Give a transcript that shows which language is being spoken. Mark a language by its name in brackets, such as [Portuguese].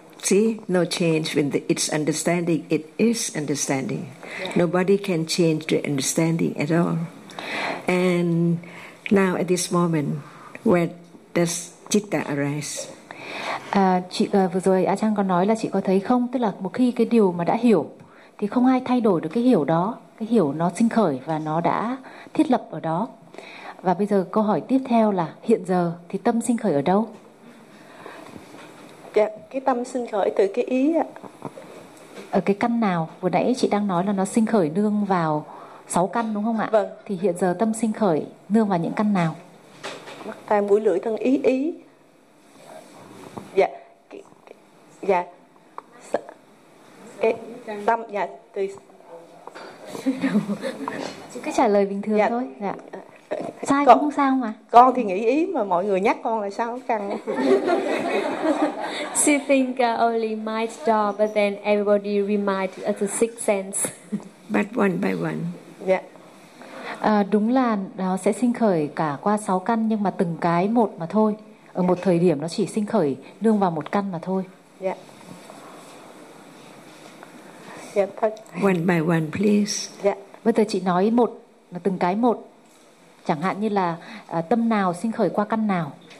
[English] See, no change when it's understanding. It is understanding. Yeah. Nobody can change the understanding at all. And now at this moment, where does citta arise? [Vietnamese] Vừa rồi A Chan có nói là chị có thấy không? Tức là một khi cái điều mà đã hiểu, thì không ai thay đổi được cái hiểu đó. Cái hiểu nó sinh khởi và nó đã thiết lập ở đó. Và bây giờ câu hỏi tiếp theo là hiện giờ thì tâm sinh khởi ở đâu? Dạ, cái tâm sinh khởi từ cái ý ạ. Ở cái căn nào? Vừa nãy chị đang nói là nó sinh khởi nương vào 6 căn đúng không ạ? Vâng. Thì hiện giờ tâm sinh khởi nương vào những căn nào? Mắt tai mũi lưỡi thân ý. Dạ. Dạ. Cái tâm, dạ. Từ... cứ trả lời bình thường dạ. Thôi. Dạ. Sai con, cũng không sao mà. Con thì nghĩ ý mà mọi người nhắc con là sao căng. [English] She think only my job, but then everybody remind us the sixth sense. But one by one. Yeah. [Vietnamese] Đúng là nó sẽ sinh khởi cả qua 6 căn, nhưng mà từng cái một mà thôi. Ở yeah. Một thời điểm nó chỉ sinh khởi nương vào một căn mà thôi. [English] Yeah. One by one, please. Yeah. [Vietnamese] Bây giờ chị nói một, là từng cái một. Chẳng hạn như là tâm nào sinh khởi qua căn nào?